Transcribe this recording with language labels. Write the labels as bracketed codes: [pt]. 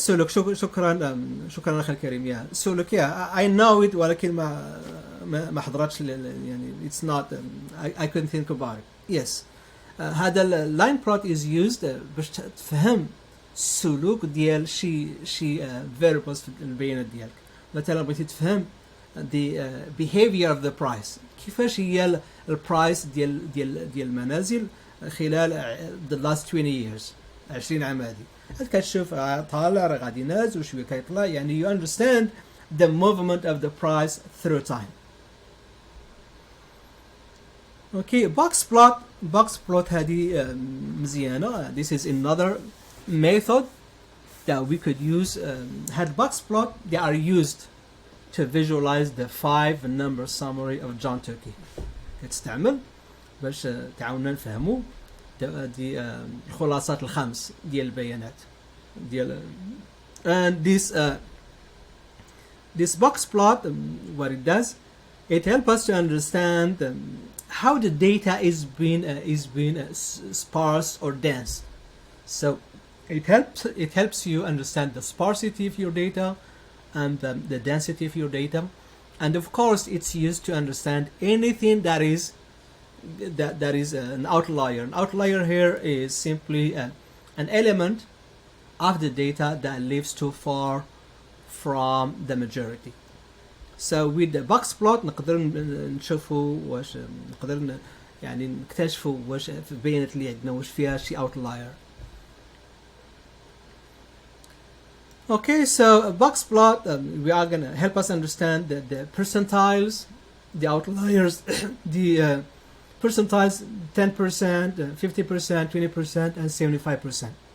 [en] So look, [ar] شكرا أخي الكريم. [en] Yeah. So look, yeah. I know it, [ar] ولكن ما حضرتش يعني [en] it's not I couldn't think about it. Yes. [ar] هذا اللاين بلوت [en] is used [ar] باش تفهم السلوك ديال شي variables في البيانات ديالك. مثلا بغيتي تفهم [en] the behavior of the price, [ar] كيفاش هي البرايس ديال المنازل خلال [en] the last 20 years [ar] 20 عام هذه. كتشوف طالع راه غادي نازل وشويه كيطلع، يعني you understand the movement of the price through time. [en] Okay, box plot [ar] هذه مزيانة. [en] This is another method that we could use. had box plot, they are used to visualize the 5 number summary of John Turkey. [ar] تستعمل باش تعاوننا نفهموا دي الخلاصات الخمس ديال البيانات ديال. [en] And this box plot, what it does, it helps us to understand how the data is being sparse or dense. So it helps you understand the sparsity of your data and the density of your data, and of course it's used to understand anything that is an outlier. An outlier here is simply an element of the data that lives too far from the majority. [ar] So with the box plot نقدر نشوفوا واش نقدر يعني نكتشفوا واش في البيانات اللي عندنا واش فيها شي outlier. [en] Okay, so a box plot we are going to help us understand the percentiles, the outliers, the percentiles 10%, 50%, 20%, and 75%.